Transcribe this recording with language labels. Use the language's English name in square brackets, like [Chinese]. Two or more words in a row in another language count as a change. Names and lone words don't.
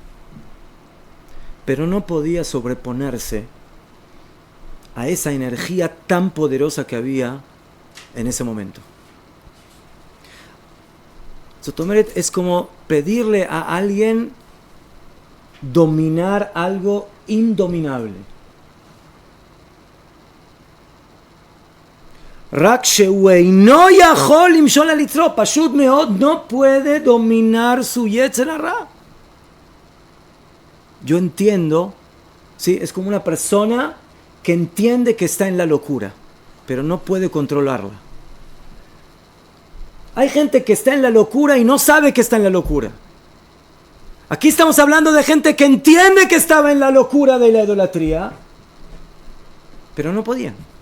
[Spanish] Pero no podía sobreponerse a esa energía tan poderosa que había en ese momento. Sotomeret es como pedirle a alguien dominar algo indominable. [Hebrew] רק שהוא אינו יכול למשול על יצרו, פשוט מאוד [Spanish] no puede dominar su [Hebrew] יצר הרע. [Spanish] Yo entiendo, ¿sí? Es como una persona que entiende que está en la locura, pero no puede controlarla. Hay gente que está en la locura y no sabe que está en la locura. Aquí estamos hablando de gente que entiende que estaba en la locura de la idolatría, pero no podían.